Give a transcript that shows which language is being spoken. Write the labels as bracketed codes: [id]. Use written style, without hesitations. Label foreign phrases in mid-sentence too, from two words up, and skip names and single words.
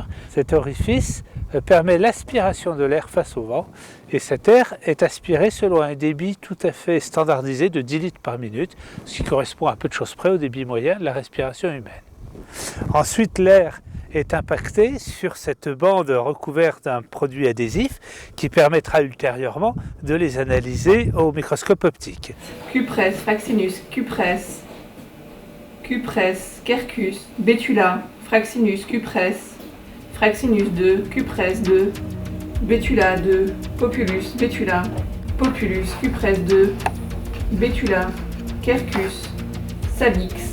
[fr] Cet orifice permet l'aspiration de l'air face au vent et cet air est aspiré selon un débit tout à fait standardisé de 10 litres par minute, ce qui correspond à peu de choses près au débit moyen de la respiration humaine. Ensuite, l'air est impacté sur cette bande recouverte d'un produit adhésif qui permettra ultérieurement de les analyser au microscope optique. Cupresse, Fraxinus, Cupresse, Cupresse, Quercus, Betula, Fraxinus, Cupresse, Fraxinus 2, Cupresse 2, Betula 2, Populus, Betula, Populus, Cupresse 2, Betula, Quercus, Sabix,